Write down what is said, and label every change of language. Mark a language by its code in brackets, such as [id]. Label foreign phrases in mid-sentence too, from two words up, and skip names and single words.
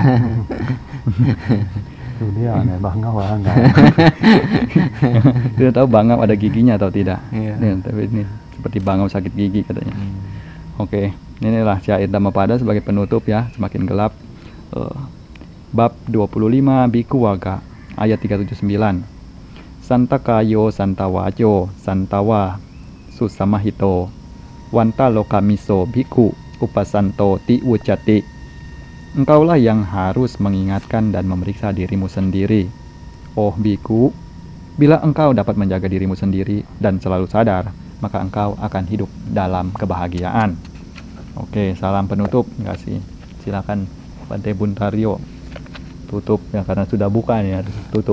[id] Itu dia aneh bangau enggak. Tidak tahu bangau ada giginya atau tidak. Tapi ini seperti bangau sakit gigi katanya. Oke, inilah syair Dhammapada sebagai penutup ya, semakin gelap. Bab 25 Biku Waga ayat 379. [pi] Santakayo santawajo santawa susamahito wanta lokamiso biku upasanto ti wucati. [id] Engkaulah yang harus mengingatkan dan memeriksa dirimu sendiri. Oh biku, bila engkau dapat menjaga dirimu sendiri dan selalu sadar, maka engkau akan hidup dalam kebahagiaan. Oke, salam penutup. Terima kasih. Silakan Bante Buntario tutup ya, karena sudah buka ya, tutup.